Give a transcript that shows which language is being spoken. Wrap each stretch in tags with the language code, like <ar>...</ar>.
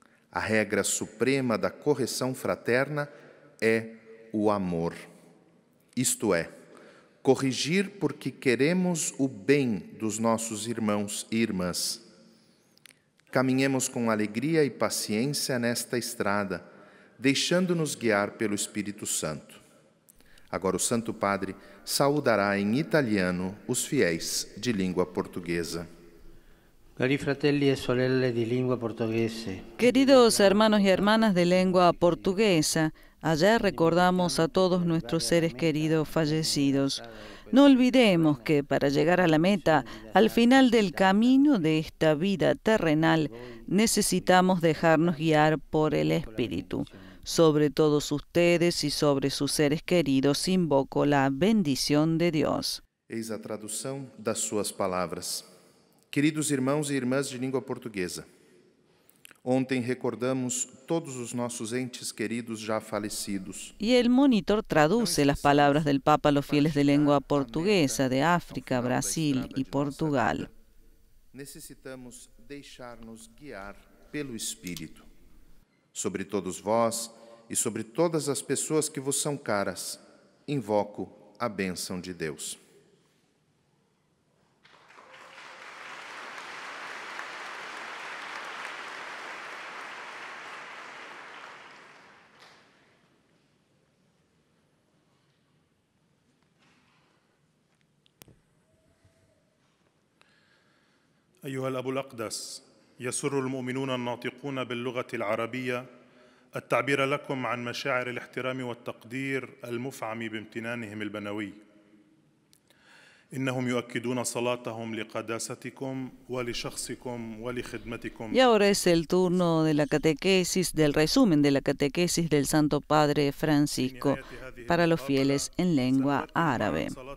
<pt>A regra suprema da correção fraterna é o amor, isto é, corrigir porque queremos o bem dos nossos irmãos e irmãs. Caminhemos com alegria e paciência nesta estrada, deixando-nos guiar pelo Espírito Santo. Agora o Santo Padre saudará em italiano os fiéis de língua portuguesa.</pt> <it>Cari fratelli e sorelle di lingua portoghese.</it> <es>Queridos hermanos y hermanas de lengua portuguesa, ayer recordamos a todos nuestros seres queridos fallecidos. No olvidemos que para llegar a la meta, al final del camino de esta vida terrenal, necesitamos dejarnos guiar por el Espíritu. Sobre todos ustedes y sobre sus seres queridos invoco la bendición de Dios.</es> <pt>Eis a tradução das suas palavras. Queridos irmãos e irmãs de língua portuguesa, ontem recordamos todos os nossos entes queridos já falecidos.</pt> <es>Y el monitor traduce las palabras del Papa a los fieles de lengua portuguesa de África, Brasil y Portugal.</es> <pt>Necessitamos deixar-nos guiar pelo Espírito. Sobre todos vós e sobre todas as pessoas que vos são caras, invoco a bênção de Deus.</pt> <ar>أيها الأب الأقدس، يسر المؤمنون الناطقون باللغة العربية التعبير لكم عن مشاعر الاحترام والتقدير المفعم بامتنانهم البنوي. إنهم يؤكدون صلاتهم لقداستكم ولشخصكم ولخدمتكم.</ar> <es>Y ahora es el turno de la catequesis, del resumen de la catequesis del Santo Padre Francisco para los fieles en lengua árabe.</es>